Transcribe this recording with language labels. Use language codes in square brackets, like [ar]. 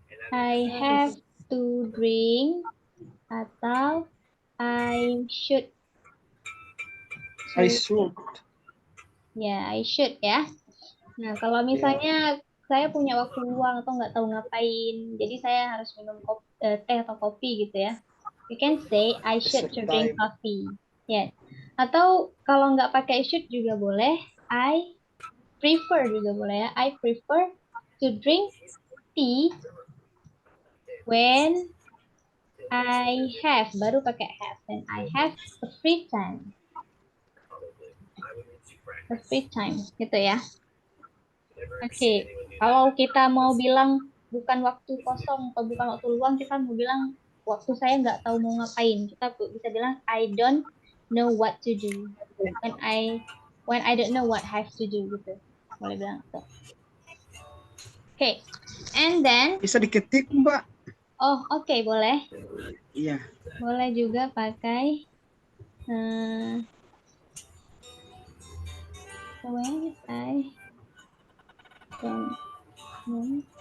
[en] I have to drink atau I should. I should. Ya, I should ya. [id] Nah, kalau misalnya saya punya waktu luang atau nggak tahu ngapain, jadi saya harus minum teh atau kopi gitu ya. [en] You can say I should to drink coffee. [id] Yes. Atau kalau nggak pakai should juga boleh. [en] I prefer [id] juga boleh ya. [en] I prefer to drink tea when I have, [id] baru pakai have. [en] When I have a free time. A free time, gitu ya. [id] Oke, kalau kita mau bilang bukan waktu kosong atau bukan waktu luang, kita mau bilang waktu saya nggak tahu mau ngapain. Kita bisa bilang [en] I don't know what to do. When I don't know what I have to do gitu. [id] Boleh bilang itu. Oke, and then. Bisa diketik, Mbak. Oh, oke, boleh. Iya. Boleh juga pakai. [en] When I don't know.